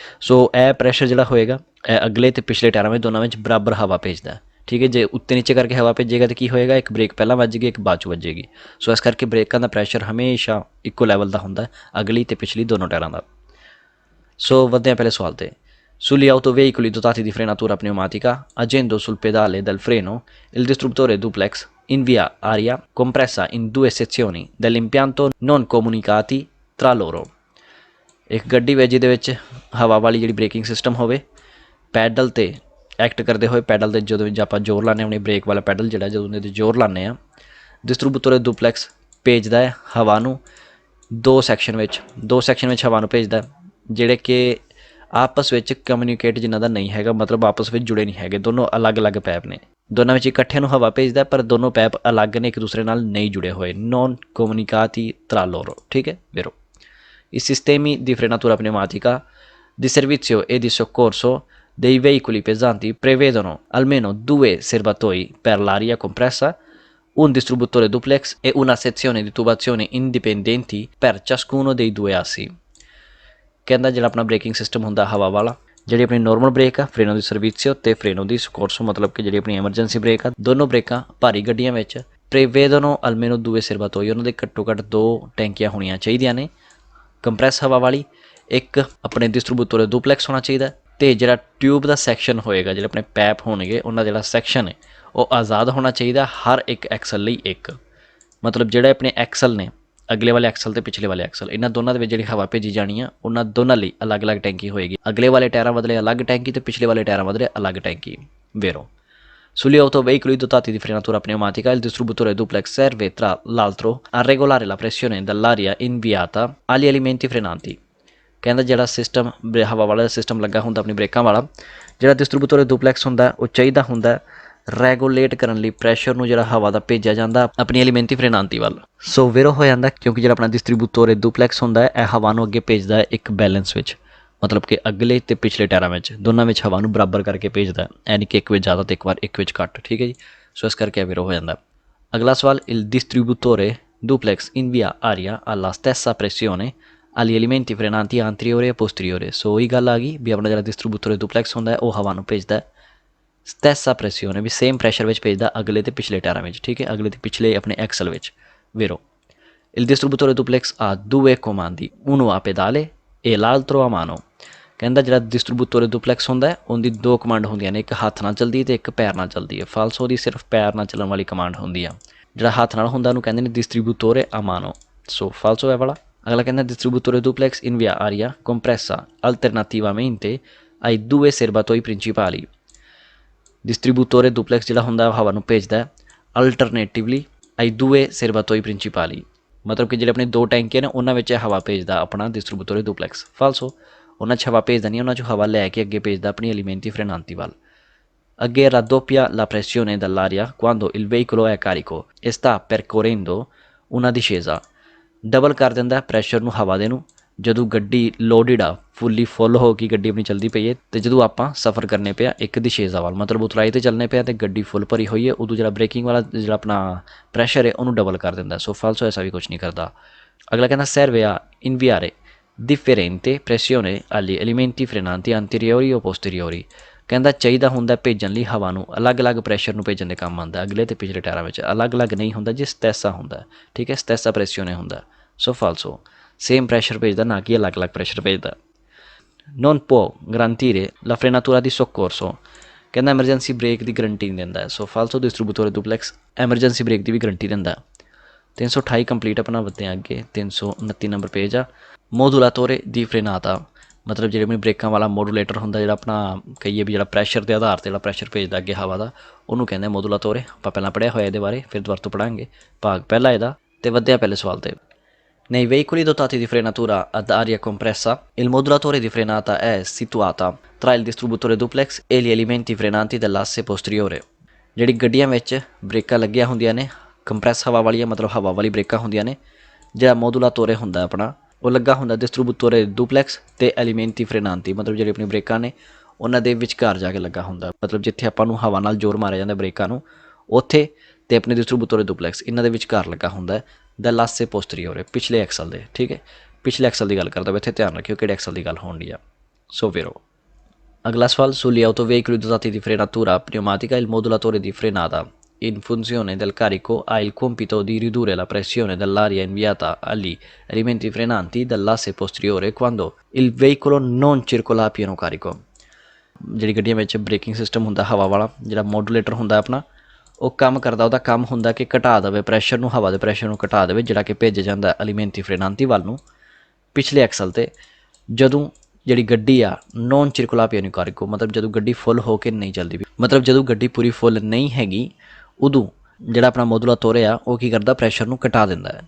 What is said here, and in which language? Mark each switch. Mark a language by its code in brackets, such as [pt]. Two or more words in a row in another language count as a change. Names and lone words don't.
[hi] सो यह प्रैशर जो होएगा अगले तो पिछले टायरों में दोनों में बराबर हवा भेजता है। ठीक है, जो उत्ते नीचे करके हवा भेजेगा तो की होएगा, एक ब्रेक पहला वजेगी एक बाद चो वजेगी। सो इस करके ब्रेकों का प्रैशर हमेशा इक्को लैवल का होंगे अगली तो पिछली दोनों टायरों का। सो वधदे हैं पहले सवाल तो। [it] Sugli autoveicoli dotati di frenatura pneumatica, agendo sul pedale del freno, il distruttore duplex invia aria compressa in due sezioni dell'impianto non comunicati tra loro। [hi] एक गड्डी वे जिहदे हवा वाली जी ब्रेकिंग सिस्टम हो, पैडल ते एक्ट करते हुए पैडल के जो आप जोर लाने अपनी ब्रेक वाला पैडल जोड़ा जो जोर लाने डिस्ट्रीब्यूटर डुपलैक्स भेजदा है हवा नूं दो सैक्शन में हवा नूं भेजदा जिहड़े कि आपस में कम्यूनीकेट जिन्हों का नहीं है, मतलब आपस में जुड़े नहीं है, दोनों अलग अलग पैप ने। दोनों में इकट्ठे हवा भेजदा पर दोनों पैप अलग ने, एक दूसरे नाल नहीं जुड़े हुए, [it] non comunicati tra loro. [hi] ठीक है, [it] vero। I sistemi di frenatura pneumatica di servizio e di soccorso dei veicoli pesanti prevedono almeno due serbatoi per l'aria compressa, un distributore duplex e una sezione di tubazione indipendenti per ciascuno dei due assi। [hi] कहता जो अपना ब्रेकिंग सिस्टम होंगे हवा वाला, जी अपनी नॉर्मल ब्रेक आ [it] freno di servizio [hi] तो [it] freno di soccorso, [hi] मतलब कि जी अपनी एमरजेंसी ब्रेक आ दोनों ब्रेकां भारी गड्डियां में [it] prevedono almeno due serbatoi [hi] उन्होंने घट्टो घट्ट दो टैंकियां होनी चाहिए ने कंप्रैस हवा वाली, एक अपने डिस्ट्रीब्यूटर डुपलैक्स होना चाहिए तो जो ट्यूब का सैक्शन होएगा जो अपने पैप होने उन्होंने जो सैक्शन है वो आज़ाद होना चाहिए हर एक एक्सल ਲਈ एक, मतलब जोड़े अपने एक्सल ने अगले वाले एक्सल तो पिछले वाले एक्सल इन्होंने दोनों के जी हवा भेजी जानी है उन्होंने दोनों लिए अलग अलग टैंकी होएगी, अगले वाले टायरों बदले अलग टैंकी तो पिछले वाले टायरों बदले अलग टैंकी। [it] Vero। Sugli autoveicoli dotati di frenatura pneumatica il distributore duplex serve tra l'altro a regolare la pressione dell'aria inviata agli elementi frenanti। [hi] कहता जो सिस्टम हवा वाला सिस्टम लगा होंगे अपनी ब्रेकों वाला, जो डिस्ट्रीब्यूटर डुपलैक्स होंगे वो चाहिए होंगे रैगूलेट करने लिए प्रैशर में जो हवा का भेजा जाता अपनी [it] elementi frenanti [hi] वाल। सो वेरो हो जाता क्योंकि जो अपना [it] distributore duplex [hi] होंगे यह हवा को अगे भेजता है एक बैलेंस में, मतलब कि अगले तो पिछले टायरों में दोनों में हवा को बराबर करके भेजता है, यानी कि एक ज़्यादा तो एक बार एक घट। ठीक है जी। सो इस करके वेरो हो जाता। अगला सवाल, [it] il distributore duplex invia aria alla stessa pressione agli elementi frenanti anteriore e posteriore। [hi] सो वही गल आ गई भी अपना जो डिस्ट्रीब्यूटर डुपलैक्स होंगे वह हवा को भेजता है [it] stessa pressione [hi] भी सेम प्रैशर में भेजता अगले तो पिछले टायरों में। ठीक है, अगले तो पिछले अपने एक्सल में। [it] Vero। Il distributore duplex ha due comandi, uno a pedale e l'altro a mano। [hi] कहता जो डिस्ट्रीब्यूटर डुपलैक्स होंगे उनकी दो कमांड होंगे ने, एक हाथ ना चलती है एक पैर ना चलती है। फालसो की सिर्फ पैर ना चलने वाली कमांड होंगी है, जो हाथ नाल होंगे उन्होंने कहते हैं [it] distributore a mano. [hi] सो फालसो है वाला। अगला कहना [it] डिस्ट्रीब्यूटore duplex invia aria compressa alternativamente ai due serbatoi principali। distributore duplex [hi] जो होंगे हवा को भेजता है [it] alternativamente ai due serbatoi principali, [hi] मतलब कि जो अपनी दो टैंकियां ने उन्होंने हवा भेजता अपना [it] distributore duplex. [hi] फालसो उन्होंने हवा भेजता नहीं, उन्होंने हवा लैके अगे भेजता अपनी [it] elementi frenanti [hi] वाल। [it] Agge raddoppia la pressione dell'aria quando il veicolo è carico e sta percorrendo una discesa। [hi] डबल कर देंदा प्रैशर [pa] ਨੂੰ ਹਵਾ ਦੇ ਨੂੰ ਜਦੋਂ ਗੱਡੀ ਲੋਡਡ ਆ [hi] फुली फुल हो गई गड्डी अपनी चलती पई है तो जो आप सफ़र करने पे एक दिशेजा वाल, मतलब उतराई तो चलने पे तो गड्डी फुल भरी हुई है उदू जो ब्रेकिंग वाला जो अपना प्रैशर है उन्होंने डबल कर देंदा। सो फालसो ऐसा भी कुछ नहीं करता। अगला कहना [it] serve a inviare differente pressione agli elementi frenanti anteriori o posteriori। [hi] कहता चाहिए होंगे भेजन लिए हवा को अलग अलग प्रैशर में भेजन के काम आता अगले तो पिछले टायरों में, अलग अलग नहीं होंगे जी स्टैसा होंगे। ठीक है, [it] stessa pressione [hi] होंगे। सो फालसो सेम प्रैशर भेजता ना कि अलग अलग प्रैशर भेजता। [it] non può garantire la frenatura di soccorso, [pa] ਕਹਿੰਦਾ ਐਮਰਜੈਂਸੀ ਬ੍ਰੇਕ ਦੀ ਗਰੰਟੀ ਨਹੀਂ ਦਿੰਦਾ। ਸੋ ਫਾਲਸੋ [it] distributore duplex [pa] ਐਮਰਜੈਂਸੀ ਬ੍ਰੇਕ ਦੀ ਵੀ ਗਰੰਟੀ ਦਿੰਦਾ। 328 ਕੰਪਲੀਟ ਆਪਣਾ ਵਧਦੇ ਹਾਂ ਅੱਗੇ। 329 ਨੰਬਰ ਪੇਜ ਆ। [it] modulatore di frenata, [pa] ਮਤਲਬ ਜਿਹੜੇ ਆਪਣੀ ਬ੍ਰੇਕਾਂ ਵਾਲਾ ਮੋਡੂਲੇਟਰ ਹੁੰਦਾ, ਜਿਹੜਾ ਆਪਣਾ ਕਹੀਏ ਵੀ ਜਿਹੜਾ ਪ੍ਰੈਸ਼ਰ ਦੇ ਆਧਾਰ 'ਤੇ ਜਿਹੜਾ ਪ੍ਰੈਸ਼ਰ ਭੇਜਦਾ ਅੱਗੇ ਹਵਾ ਦਾ, ਉਹਨੂੰ ਕਹਿੰਦੇ ਆ ਮੋਡੂਲਾਤੋਰੇ। ਆਪਾਂ ਪਹਿਲਾਂ ਪੜ੍ਹਿਆ ਹੋਇਆ ਇਹਦੇ ਬਾਰੇ, ਫਿਰ ਦੁਬਾਰਾ ਤੋਂ ਪੜ੍ਹਾਂਗੇ ਭਾਗ ਪਹਿਲਾ ਇਹਦਾ। ਅਤੇ ਵਧਦੇ ਹਾਂ ਪਹਿਲੇ ਸਵਾਲ 'ਤੇ। [it] Nei veicoli dotati di frenatura ad aria compressa, il modulatore di frenata è situata tra il distributore duplex e gli elementi frenanti dell'asse posteriore। [pa] ਜਿਹੜੀ ਗੱਡੀਆਂ ਵਿੱਚ ਬ੍ਰੇਕਾਂ ਲੱਗੀਆਂ ਹੁੰਦੀਆਂ ਨੇ ਕੰਪਰੈਸ ਹਵਾ ਵਾਲੀਆਂ, ਮਤਲਬ ਹਵਾ ਵਾਲੀ ਬ੍ਰੇਕਾਂ ਹੁੰਦੀਆਂ ਨੇ, ਜਿਹੜਾ ਮੋਦੂਲਾਤੋਰੇ ਹੁੰਦਾ ਆਪਣਾ ਉਹ ਲੱਗਾ ਹੁੰਦਾ [it] distributore duplex [pa] ਅਤੇ [it] elementi frenanti, [pa] ਮਤਲਬ ਜਿਹੜੀ ਆਪਣੀ ਬ੍ਰੇਕਾਂ ਨੇ ਉਹਨਾਂ ਦੇ ਵਿਚਕਾਰ ਜਾ ਕੇ ਲੱਗਾ ਹੁੰਦਾ। ਮਤਲਬ ਜਿੱਥੇ ਆਪਾਂ ਨੂੰ ਹਵਾ ਨਾਲ ਜ਼ੋਰ ਮਾਰਿਆ ਜਾਂਦਾ ਬ੍ਰੇਕਾਂ ਨੂੰ, ਉੱਥੇ ਅਤੇ ਆਪਣੇ [it] distributore duplex [pa] ਇਹਨਾਂ ਦੇ ਵਿਚਕਾਰ ਲੱਗਾ ਹੁੰਦਾ [it] dell'asse posteriore, [pa] ਪਿਛਲੇ ਐਕਸਲ ਦੇ। ਠੀਕ ਹੈ, ਪਿਛਲੇ ਐਕਸਲ ਦੀ ਗੱਲ ਕਰਦਾ ਵਾ ਇੱਥੇ, ਧਿਆਨ ਰੱਖਿਓ ਕਿਹੜੇ ਐਕਸਲ ਦੀ ਗੱਲ ਹੋਣ ਦੀ ਆ। ਸੋ ਫਿਰ ਅਗਲਾ ਸਵਾਲ, [it] sugli autoveicoli dotati di frenatura pneumatica il modulatore di frenata in funzione del carico ha il compito di ridurre la pressione dell'aria inviata agli elementi frenanti dall'asse posteriore quando il veicolo non circola a pieno carico। [pa] ਜਿਹੜੀ ਗੱਡੀਆਂ ਵਿੱਚ ਬ੍ਰੇਕਿੰਗ ਸਿਸਟਮ ਹੁੰਦਾ ਹਵਾ ਵਾਲਾ, ਜਿਹੜਾ ਮੋਡੂਲੇਟਰ ਹੁੰਦਾ ਆਪਣਾ, ਉਹ ਕੰਮ ਕਰਦਾ, ਉਹਦਾ ਕੰਮ ਹੁੰਦਾ ਕਿ ਘਟਾ ਦੇਵੇ ਪ੍ਰੈਸ਼ਰ ਨੂੰ, ਹਵਾ ਦੇ ਪ੍ਰੈਸ਼ਰ ਨੂੰ ਘਟਾ ਦੇਵੇ, ਜਿਹੜਾ ਕਿ ਭੇਜਿਆ ਜਾਂਦਾ [it] elementi frenanti [pa] ਵੱਲ ਨੂੰ ਪਿਛਲੇ ਐਕਸਲ 'ਤੇ, ਜਦੋਂ ਜਿਹੜੀ ਗੱਡੀ ਆ [it] non circola pieno carico, [pa] ਮਤਲਬ ਜਦੋਂ ਗੱਡੀ ਫੁੱਲ ਹੋ ਕੇ ਨਹੀਂ ਚੱਲਦੀ, ਮਤਲਬ ਜਦੋਂ ਗੱਡੀ ਪੂਰੀ ਫੁੱਲ ਨਹੀਂ ਹੈਗੀ ਉਦੋਂ ਜਿਹੜਾ ਆਪਣਾ ਮੋਦੂਲਾਤੋਰੇ ਆ ਉਹ ਕੀ ਕਰਦਾ, ਪ੍ਰੈਸ਼ਰ ਨੂੰ ਘਟਾ ਦਿੰਦਾ ਹੈ।